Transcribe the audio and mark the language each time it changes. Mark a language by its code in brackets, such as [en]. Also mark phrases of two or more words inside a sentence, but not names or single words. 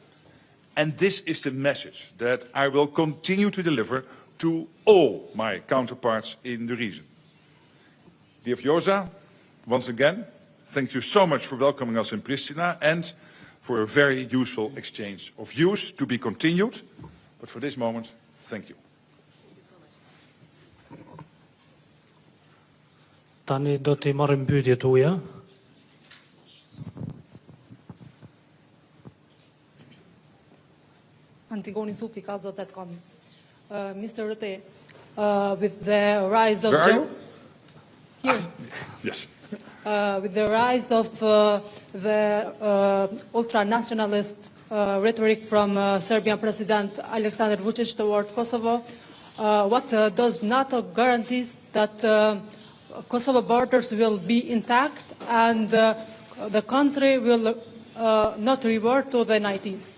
[en] And this is the message that I will continue to deliver to all my counterparts in the region. Dear Vjosa, once again, thank you so much for welcoming us in Pristina and for a very useful exchange of views to be continued. But for this moment, thank you. [sq] Tani do t'i marrim pyetjet tuaja. Antigoni Sufi, Calzo.com. [en] Mr. Rutte, with the rise of... Where are you? Here. Yes. With the rise of the ultra-nationalist rhetoric from Serbian President Aleksandar Vučić toward Kosovo, what does NATO guarantee that Kosovo borders will be intact and the country will not revert to the 90s?